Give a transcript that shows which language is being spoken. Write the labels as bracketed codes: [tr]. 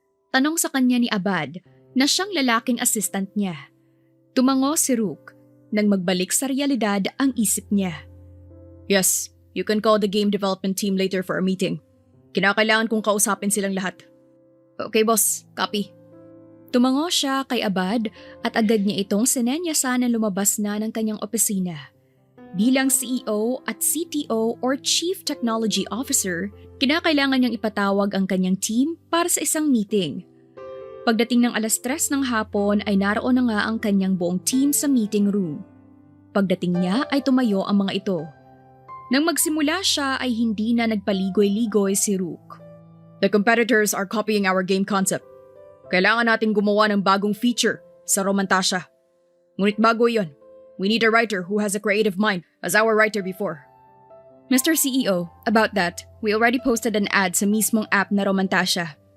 [tl] Tanong sa kanya ni Abad na siyang lalaking assistant niya. Tumango si Rook nang magbalik sa realidad ang isip niya. [en] Yes, you can call the game development team later for a meeting. [tl] Kinakailangan kong kausapin silang lahat. [en] Okay boss, copy. [tl] Tumango siya kay Abad at agad niya itong sinenyasan na lumabas na ng kanyang opisina. Bilang CEO at CTO or Chief Technology Officer, kinakailangan niyang ipatawag ang kanyang team para sa isang meeting. Pagdating ng 3:00 ng hapon ay naroon na nga ang kanyang buong team sa meeting room. Pagdating niya ay tumayo ang mga ito. Nang magsimula siya ay hindi na nagpaligoy-ligoy si Rook. [en] The competitors are copying our game concept. [tl] Kailangan natin gumawa ng bagong feature sa Romantasya. Ngunit bago iyon, [en] we need a writer who has a creative mind as our writer before. Mr. CEO, about that, we already posted an ad [tl] sa mismong [en] app na Romantasya.